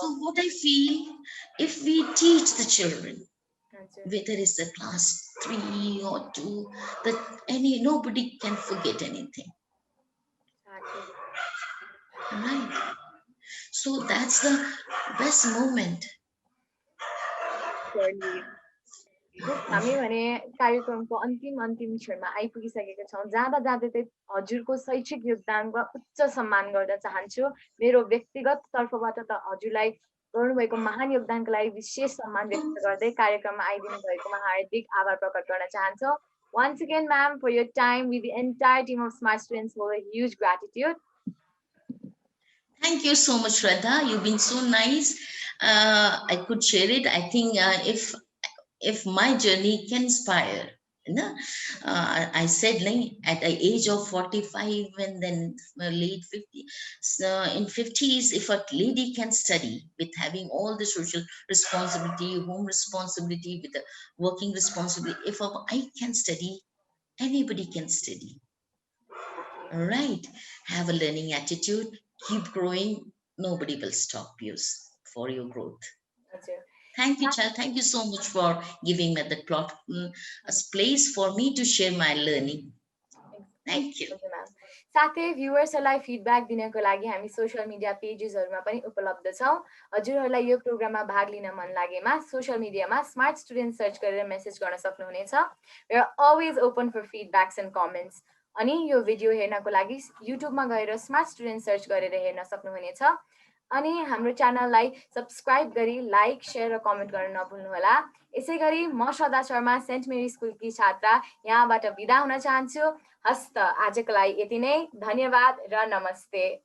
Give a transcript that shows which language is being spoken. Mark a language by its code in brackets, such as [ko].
[en] So what I feel, if we teach the children, whether it's a class 3 or 2, that nobody can forget anything. Exactly. Right. So that's the best moment. [ne] हामी भने कार्यक्रमको अन्तिम क्षणमा आइपुगिसकेका छौँ. जाँदा जाँदै चाहिँ हजुरको शैक्षिक योगदानको उच्च सम्मान गर्न चाहन्छु. मेरो व्यक्तिगत तर्फबाट त हजुरलाई गर्नुभएको महान योगदानको लागि विशेष सम्मान व्यक्त गर्दै कार्यक्रममा आइदिनु भएकोमा हार्दिक आभार प्रकट गर्न चाहन्छु. [en] Once again, ma'am, for your time, with the entire team of Smart Students, hold a huge gratitude. Thank you so much, Shraddha. You've been so nice. I could share it. I think if my journey can inspire, I said at the age of 45 and then late 50, in 50s, if a lady can study with having all the social responsibility, home responsibility, with the working responsibility, if I can study, anybody can study. All right. Have a learning attitude. Keep growing. Nobody will stop you for your growth. Thank you, child. Thank you so much for giving me the place for me to share my learning. Thank you. [ne] साथै भ्युअर्सहरूलाई feedback दिनको लागि हामी social media पेजेसहरुमा पनि उपलब्ध छौं. हजुरहरूलाई यो प्रोग्राममा भाग लिन मन लागेमा सोशल मिडियामा स्मार्ट स्टुडेन्ट सर्च गरेर मेसेज गर्न सक्नुहुनेछ. [en] We are always open for feedbacks and comments. [ne] अनि यो भिडियो हेर्नको लागि युट्युबमा गएर स्मार्ट स्टुडेन्ट सर्च गरेर हेर्न सक्नुहुनेछ. अनि हाम्रो च्यानललाई सब्स्क्राइब गरी लाइक, शेयर र कमेन्ट गर्न नभुल्नुहोला. यसैगरी म श्रद्धा शर्मा सेन्ट मेरी स्कुलकी छात्रा यहाँबाट बिदा हुन चाहन्छु. हस्त आजको लागि यति नै. धन्यवाद र नमस्ते.